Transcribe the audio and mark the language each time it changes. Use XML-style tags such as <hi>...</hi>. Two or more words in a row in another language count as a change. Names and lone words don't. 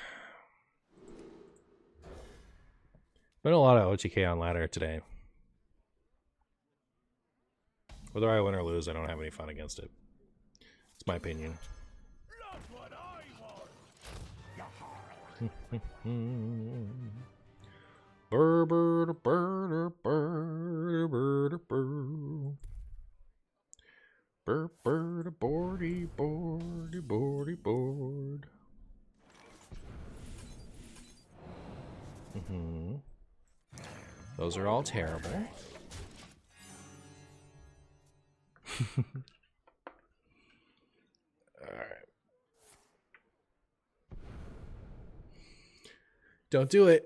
<en>Been a lot of OTK on ladder today. Whether I win or lose, I don't have any fun against it. It's my opinion. Not what I want. Burr, burr, burr, burr, burr, burr. Burr, burr, boardy, boardy, boardy, board. Those are all terrible. Alright. Don't do it.</en>